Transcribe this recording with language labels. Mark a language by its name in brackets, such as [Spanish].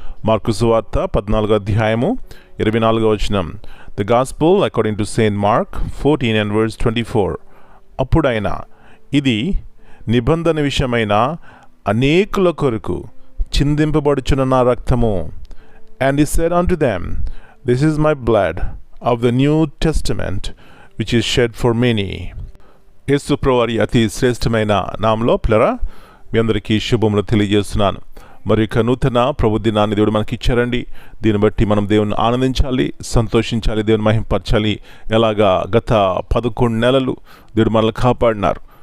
[Telugu] Mark సువార్త 14వ అధ్యాయము 24వ వచనం. [English] The gospel according to saint Mark 14 and verse 24. [Telugu] అప్పుడైనా ఇది నిబంధన విషయమైన అనేకుల కొరకు చిందింపబడుచున్న నా రక్తము. [English] And he said unto them, This is my blood of the New Testament, which is shed for many. [Telugu] యేసు ప్రభువారి అతి శ్రేష్టమైన నామంలో ప్రియులారా, మీ అందరికీ శుభములు తెలియజేస్తున్నాను. మరి ఇక నూతన ప్రభు దినాన్ని దేవుడు మనకి ఇచ్చారండి. దీన్ని బట్టి మనం దేవుని ఆనందించాలి, సంతోషించాలి, దేవుని మహింపరచాలి. ఎలాగా గత 11 నెలలు దేవుడు మనల్ని కాపాడినారు.